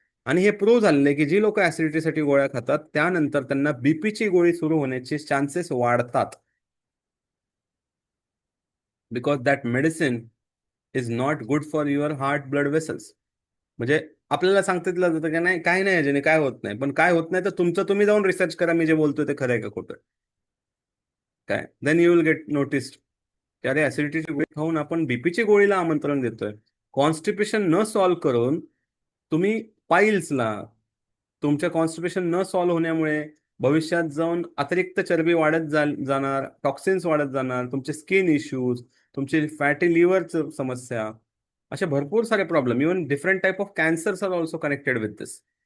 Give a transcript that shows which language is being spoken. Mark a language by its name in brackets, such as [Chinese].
[Marathi] आणि हे प्रूव्ह झालेलं आहे की जी लोक ऍसिडिटीसाठी गोळ्या खातात त्यानंतर त्यांना बीपीची गोळी सुरू होण्याचे चान्सेस वाढतात. [English] Because that medicine is not good for your heart blood vessels. [Marathi] म्हणजे आपल्याला सांगितलं जातं की नाही, काय नाही याच्याने काय होत नाही. पण काय होत नाही तर तुमचं तुम्ही जाऊन रिसर्च करा, मी जे बोलतोय ते खरं आहे का खोटं. [English] काय, then you will get noticed. [Marathi] त्यारे ऍसिडिटीची गोळी खाऊन आपण बीपीची गोळीला आमंत्रण देतोय. कॉन्स्टिपेशन न सॉल्व्ह करून तुम्ही पाईल्सला, तुमच्या कॉन्स्टिपेशन न सॉल्व्ह होण्यामुळे भविष्यात जाऊन अतिरिक्त चरबी वाढत जाणार, टॉक्सिन्स वाढत जाणार, तुमचे स्किन इश्यूज, तुमची फॅटी लिव्हरचं समस्या, असे भरपूर सारे problem, [English] Even different type of cancers are also connected with this.